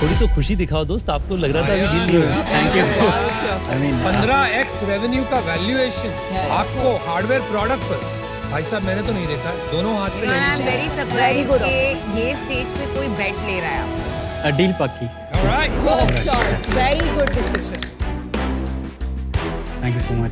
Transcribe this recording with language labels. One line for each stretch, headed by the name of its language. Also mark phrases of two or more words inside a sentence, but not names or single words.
Hindi: थोड़ी तो खुशी दिखाओ दोस्त, आपको लग रहा था अभी डील नहीं होगी।
English: thank you. I mean
Hindi: 15x रेवेन्यू का वैल्यूएशन आपको
English: hardware product
Hindi: पर। भाई साहब मैंने तो नहीं देखा, दोनों हाथ से
English: आई
Hindi: लेनी
English: एम
Hindi: चाहिए।
English: very surprise
Hindi: कि ये स्टेज पे कोई बेट ले रहा है। डील पक्की।
English: Alright. Good choice. Very good decision. thank you so much.